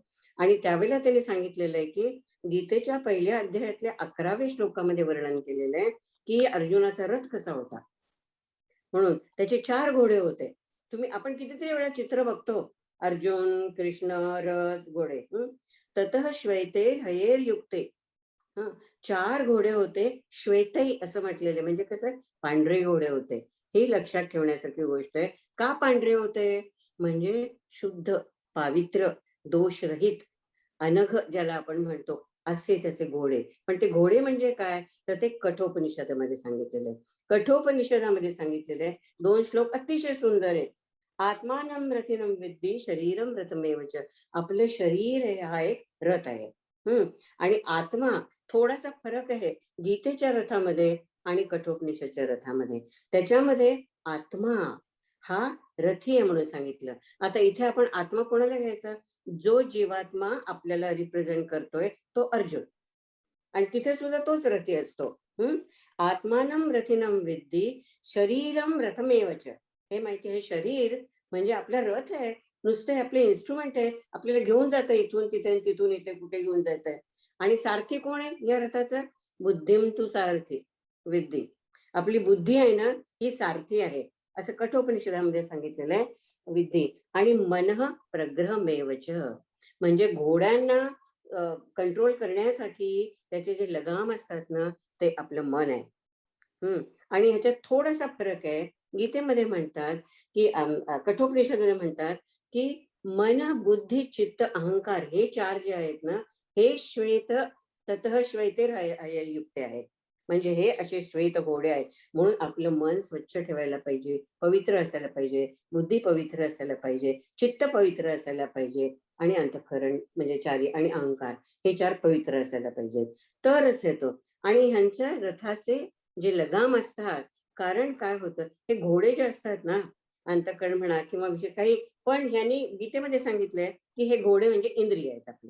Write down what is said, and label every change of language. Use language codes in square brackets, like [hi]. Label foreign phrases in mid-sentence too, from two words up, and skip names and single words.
[mr] आणि त्यावेळेला त्यांनी सांगितलेलं आहे की गीतेच्या पहिल्या अध्यायातल्या 11व्या श्लोकामध्ये वर्णन केलेलं आहे की अर्जुनाचा रथ कसा होता. म्हणून त्याचे 4 घोडे होते. आपण कितीतरी वेळा चित्र बघतो. अर्जुन, कृष्ण, रथ, घोडे. [sa] ततः श्वेते हयेर युक्ते. [mr] 4 घोडे होते. श्वेतई असं म्हटलेले म्हणजे कसं? पांढरे घोडे होते. हे लक्षात ठेवण्यासारखी गोष्ट आहे. का पांढरे होते? म्हणजे शुद्ध, पावित्र, दोषरहित, अनघ ज्याला आपण म्हणतो असे त्याचे घोडे. पण ते घोडे म्हणजे काय? तर ते कठोपनिषदामध्ये सांगितलेलं आहे. कठोपनिषदामध्ये सांगितलेलं आहे. 2 श्लोक अतिशय सुंदर आहे. [sa] आत्मानं रथिनं विद्धी शरीरम रथमेवच. [mr] आपलं शरीर हा एक रथ आहे. आणि आत्मा थोडासा फरक आहे गीतेच्या रथामध्ये आणि कठोपनिषदच्या रथामध्ये. त्याच्यामध्ये आत्मा हा रथी आहे म्हणून सांगितलं. आता इथे आपण आत्मा कोणाला घ्यायचा? जो जीवात्मा आपल्याला रिप्रेझेंट करतोय तो अर्जुन. आणि तिथे सुद्धा तोच रथी असतो. [sa] आत्मानं रथिनं विद्धी शरीरम रथमेवच. [mr] हे माहिती आहे, शरीर म्हणजे आपला रथ आहे. नुसते आपले इन्स्ट्रुमेंट आहे. आपल्याला घेऊन जातं इथून तिथे, तिथून इथे, कुठे घेऊन जात आहे. आणि सारथी कोण आहे या रथाचा? [sa] बुद्धिम तू सारथी विद्धी. [mr] आपली बुद्धी आहे ना, ही सारथी आहे असं कठोपनिषदामध्ये सांगितलेलं आहे. [sa] विद्धी. आणि मनः प्रग्रहमेवच. [mr] म्हणजे घोड्यांना कंट्रोल करण्यासाठी त्याचे जे लगाम असतात ना, ते आपलं मन आहे. आणि ह्याच्यात थोडासा फरक आहे. गीतेमध्ये म्हणतात की कठोपनिषदेमध्ये म्हणतात की मन, बुद्धी, चित्त, अहंकार हे 4 जे आहेत ना, हे [sa] श्वेत ततः श्वेतेर युक्त [mr] आहेत. म्हणजे हे असे श्वेत घोडे आहेत. म्हणून आपलं मन स्वच्छ ठेवायला पाहिजे, पवित्र असायला पाहिजे, बुद्धी पवित्र असायला पाहिजे, चित्त पवित्र असायला पाहिजे आणि अंतःकरण म्हणजे चारी आणि अहंकार हे 4 पवित्र असायला पाहिजेत. तरच येतो. आणि ह्यांच्या रथाचे जे लगाम असतात, कारण काय होतं, हे घोडे जे असतात ना, अंतःकरण म्हणा किंवा विषय काही, पण ह्यांनी गीतेमध्ये सांगितलंय की हे घोडे म्हणजे इंद्रिय आहेत आपले.